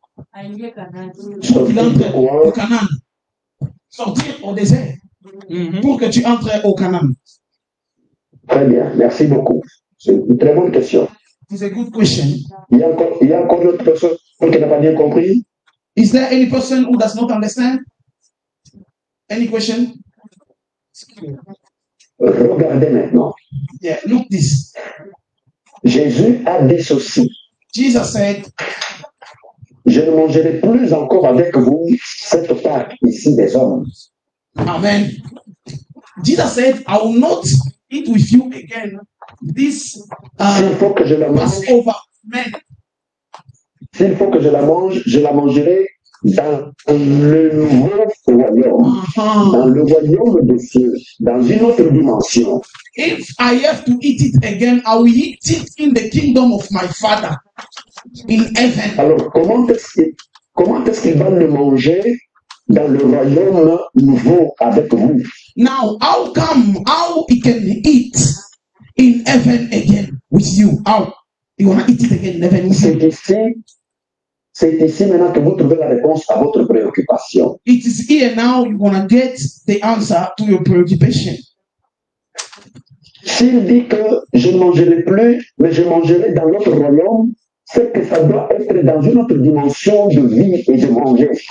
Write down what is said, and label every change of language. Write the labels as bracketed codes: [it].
[fr] Pour qu'il entre au Canaan. Sortir au désert. Pour que tu entres au Canaan. Très bien, merci beaucoup. C'est une très bonne question. [en] It's a good question. [fr] Il y a encore d'autres personnes qui n'ont pas bien compris? [en] Is there any person who does not understand? Any question? [fr] Regardez maintenant. [en] Yeah, look this. [fr] Jésus a dit ceci. [en] Jesus said, [fr] je ne mangerai plus encore avec vous cette Pâque ici des hommes. Amen. [en] Jesus said, I will not eat with you again this [fr] S'il faut que je la mange, [en] Passover. Amen. [fr] s'il faut que je la mange, je la mangerai dans le nouveau royaume, dans le royaume des cieux, dans une autre dimension. [en] If I have to eat it again, I will eat it in the kingdom of my Father in heaven. [fr] Alors, comment est-ce qu'il va le manger dans le royaume nouveau avec vous. [en] Now, how he can eat in heaven again with you? How? You want to eat it again in heaven with you? [fr] C'est ici maintenant que vous trouvez la réponse à votre préoccupation. [en] It is here now you're going to get the answer to your preoccupation. [fr] S'il dit que je ne mangerai plus, mais je mangerai dans notre royaume, c'est que ça doit être dans une autre dimension de vie et de manger.